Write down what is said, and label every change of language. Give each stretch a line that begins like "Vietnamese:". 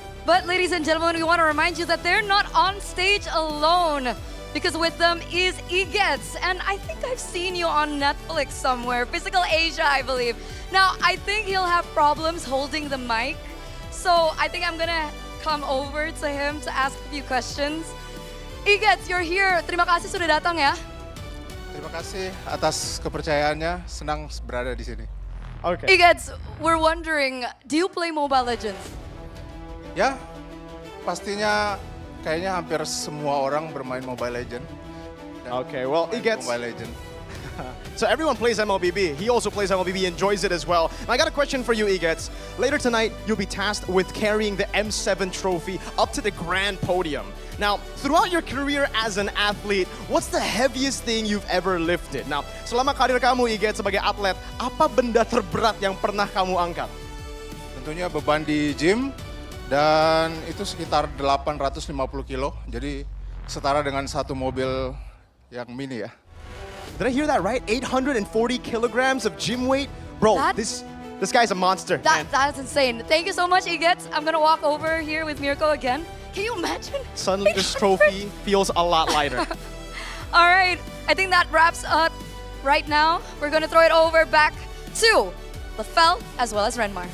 English: But ladies and gentlemen, we want to remind you that they're not on stage alone, because with them is Egets. And I think I've seen you on Netflix somewhere, Physical Asia, I believe. Now, I think he'll have problems holding the mic. So I think I'm gonna come over to him to ask a few questions. Egets, you're here.
Indonesian: Terima kasih sudah datang ya. Terima kasih atas kepercayaannya, senang berada di sini.
English: Okay. Egets, we're wondering, do you play Mobile Legends?
Indonesian: Ya, pastinya kayaknya hampir semua orang bermain Mobile Legend.
English: Okay, well, Egets. Mobile Legend. So everyone plays MLBB. He also plays MLBB, enjoys it as well. And I got a question for you, Egets. Later tonight, you'll be tasked with carrying the M7 trophy up to the grand podium. Now, throughout your career as an athlete, what's the heaviest thing you've ever lifted?
Indonesian: Now, selama karir kamu, Egets, sebagai atlet, apa benda terberat yang pernah kamu angkat? Tentunya beban di gym, dan itu sekitar 850 kilo. Jadi setara dengan satu mobil yang mini ya.
English: Did I hear that right? 840 kilograms of gym weight? Bro, this guy's a monster. That's insane. Thank you so much, Egets. I'm gonna walk over here with Mirko again. Can you imagine? Suddenly this trophy feels a lot lighter. All right, I think that wraps up right now. We're gonna throw it over back to Lefel as well as Renmar.